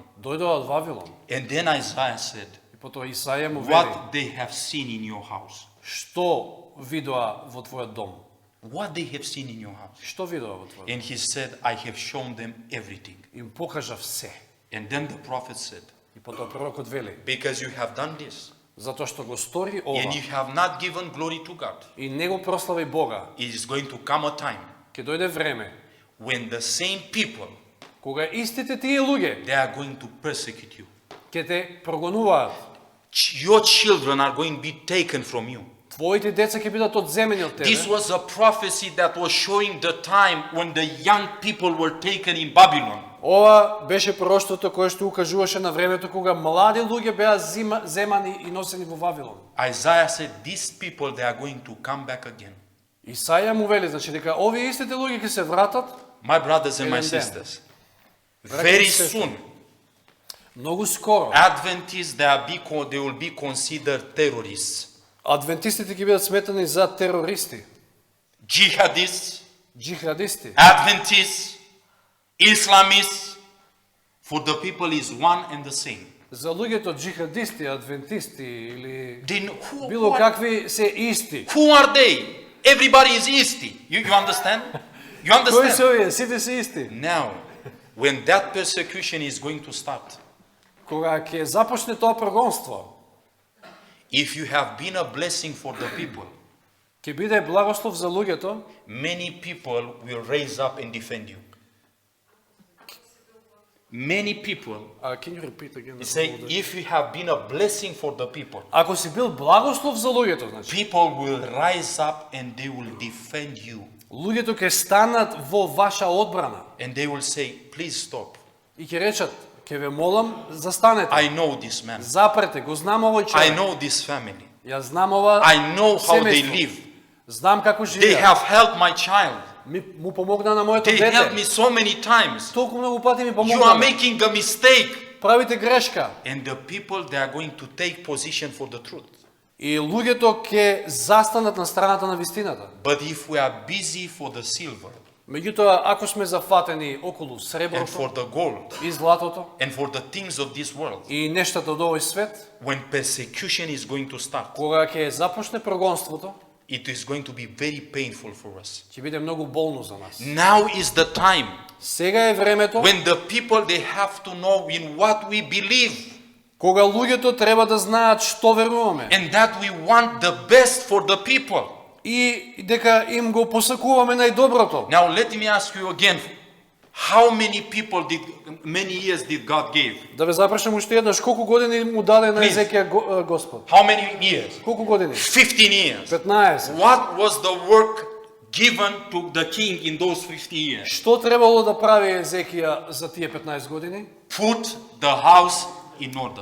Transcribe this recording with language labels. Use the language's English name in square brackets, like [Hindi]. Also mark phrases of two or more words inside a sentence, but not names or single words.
[Macedonian] дојдоа од Вавилон. [English] And then Isaiah said, [Macedonian] И потоа Исаија му вели, [English] what they have seen in your house. [Macedonian] што видоа во твојот дом? [English] What they have seen in your house. [Macedonian] Што видоа во твојот дом? [English] And he said, I have shown them everything. [Macedonian] Им покажав се. [English] And then the prophet said, [Macedonian] И потоа пророкот вели, [English] because you have done this, [Macedonian] затоа што го стори ова [English] and you have not given glory to God, [Macedonian] и не го прослави Бога, [English] it is going to come a time [Macedonian] ќе дојде време [English] when the same people, [Macedonian] кога истите тие луѓе [English] they are going to persecute you. [Macedonian] ќе те прогонуваат. [English] Your children are going to be taken from you. [Macedonian] Твоите деца ќе бидат одземени од [English] This [Macedonian] тебе. [English] was a prophecy that was showing the time when the young people were taken in Babylon. [Macedonian] Ова беше пророштвото кое што укажуваше на времето кога млади луѓе беа земани и носени во Вавилон. [English] Isaiah said, these people, they are going to come back again. [Macedonian] Исаја му вели, значи дека овие истите луѓе ќе се вратат [English] My brothers and my Amen. sisters, very soon, [Macedonian] многу скоро. [English] Adventists, they will be considered terrorists. [Macedonian] Адвентистите ќе бидат сметани за терористи, [English] Jihadists, [Macedonian] джихадисти. [English] Adventists, Islamists, for the people is one and the same. [Macedonian] За луѓето джихадисти, адвентисти или [English] Then [Macedonian] било какви се исти. [English] who are they? Everybody is Isti. You understand? You [Macedonian] Кои се [English] understand? [Macedonian] овие? Сите се исти. [English] Now, when that persecution is going to start, [Macedonian] Кога ќе започне тоа прогонство, [English] if you have been a blessing for the people, [Macedonian] ќе биде благослов за луѓето, [English] many people will raise up and defend you. Many people can you repeat again? say, if you have been a blessing for the people, [Macedonian] Ако си бил благослов за луѓето, значи, [English] people will rise up and they will defend you. [Macedonian] луѓето ќе станат во ваша одбрана [English] And they will say, please stop. [Macedonian] и ќе речат, ќе ве молам, застанете. [English] I know this man. [Macedonian] Запрете, го знам овој [English] I [Macedonian] човек. [English] know this family. [Macedonian] Јас знам ова [English] I know how they [Macedonian] семејство. [English] live. [Macedonian] Знам како [English] They [Macedonian] живеат. [English] have helped my child. [Macedonian] Му помогна на моето [English] They helped me [Macedonian] дете. [English] so many times. [Macedonian] Толку многу пати ми [English] You are [Macedonian] помогна. [English] making a mistake. [Macedonian] Правите грешка. [English] And the people, they are going to take position for the truth. [Macedonian] И луѓето ќе застанат на страната на вистината. [English] But if we are busy for the silver [Macedonian] Меѓутоа, ако сме зафатени околу [English] and [Macedonian] среброто [English] for the gold [Macedonian] и златото [English] and for the things of this world, [Macedonian] и нештата од овој свет, [English] when persecution is going to start, [Macedonian] кога ќе започне прогонството, [English] it is going to be very painful for us. [Macedonian] ќе биде многу болно за нас. [English] Now is the time [Macedonian] Сега е времето [English] when the people, they have to know in what we believe [Macedonian] кога луѓето треба да знаат што веруваме [English] and that we want the best for the people. [Macedonian] и дека им го посакуваме најдоброто. [English] Now let me ask you again, how many years did God give? [Macedonian] Да ве запрашам уште еднаш, колку години му даде на [English] Please. [Macedonian] Езекија Господ? [English] How many years? [Macedonian] Колку години? [English] 15 years. 15. What was the work given to the king in those 50 years? [Macedonian] Што требало да прави Езекија за тие 15 години? [English] Put the house in order.